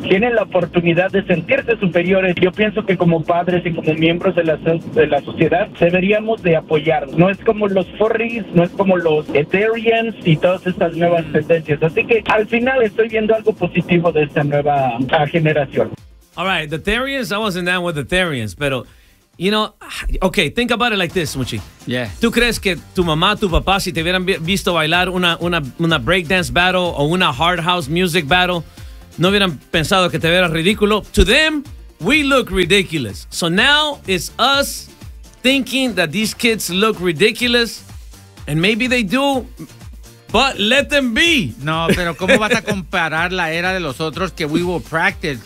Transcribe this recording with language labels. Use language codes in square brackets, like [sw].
[es] Tienen la oportunidad de sentirse superiores. Yo pienso que como padres y como miembros de la sociedad, deberíamos de apoyar. No es como los furries, no es como los Ethereans y todas estas nuevas tendencias. Así que, al final, estoy viendo algo positivo de esta nueva generación. [en] All right, the Ethereans, I wasn't down with the Ethereans, pero... You know, okay, think about it like this, Muchi. Yeah. [es] ¿Tú crees que tu mamá, tu papá, si te hubieran visto bailar una breakdance battle o una hard house music battle, no hubieran pensado que te veras ridículo? [en] To them, we look ridiculous. So now it's us thinking that these kids look ridiculous, and maybe they do, but let them be. [es] No, pero ¿cómo vas a comparar la era de los otros que [en] we will practice?